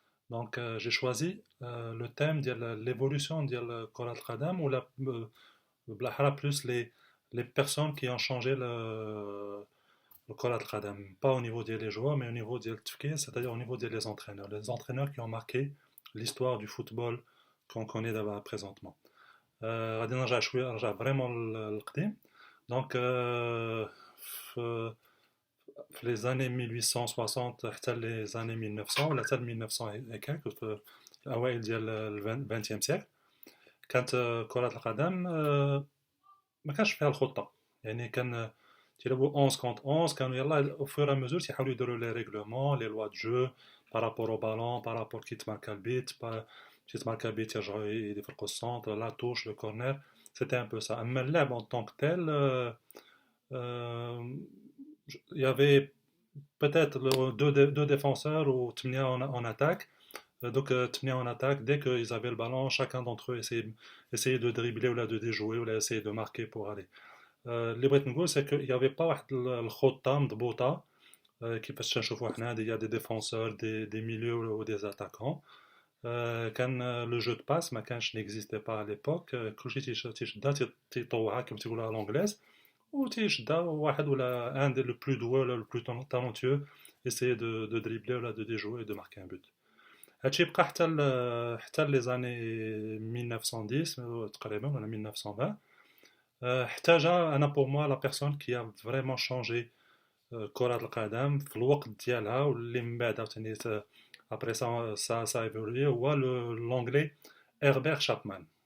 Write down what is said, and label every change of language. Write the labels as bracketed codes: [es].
[fr] Donc j'ai choisi le thème de l'évolution de Korat Qadam ou [ar] بالأحرى [fr] plus les personnes qui ont changé le Korat Qadam, pas au niveau des joueurs mais au niveau des tfkir, c'est-à-dire au niveau des entraîneurs, les entraîneurs qui ont marqué l'histoire du football qu'on connaît d'abord présentement. [ar] غادي نرجع vraiment للقديم. [fr] Donc, [ar] في [fr] les années 1860 [ar] حتى [fr] les années 1900 [ar] ولا حتى 1900 هكاك في الأوائل ديال ال [fr] 20e siècle [ar] كانت كرة القدم ما كانش فيها الخطة. يعني كان تيلعبوا [fr] 11 contre 11. [ar] كانوا يلا [fr] au fur et à mesure [ar] تيحاولوا يديروا [fr] les règlements, les lois de jeu par rapport au ballon, par rapport [ar] كي تماركا البيت, كي تماركا البيت يرجعوا يفرقوا السونتر, [fr] la touche, le corner. C'était un peu ça. [ar] أما اللعب [fr] en tant que tel, euh, il y avait peut-être deux défenseurs ou Tmnia en attaque. Donc, Tmnia en attaque, dès qu'ils avaient le ballon, chacun d'entre eux essayait de dribbler ou là, de déjouer ou là, essayer de marquer pour aller. [ar] اللي بغيت نقول [fr] c'est qu'il n'y avait pas [ar] واحد الخطة مضبوطة كيفاش تنشوفوا حنا [fr] il y a des défenseurs, des milieux ou des attaquants. [ar] كان لو جو دو باس ما كانش [fr] n'existait pas à l'époque. [ar] كلشي تيشدها تيطوعها كما تيقولوا على [fr] l'anglaise. Ou [ar] تيشدها واحد ولا [fr] un des le plus doué le plus talentueux essayer de dribbler ou là, de déjouer et de marquer un but. [ar] هادشي بقى حتى [fr] les années 1910 [ar] تقريبا ولا 1920. احتاج انا [fr] pour moi la personne qui a vraiment changé [ar] كرة القدم في الوقت ديالها واللي من بعد عاوتاني [fr] après ça a évolué هو l'anglais Herbert Chapman.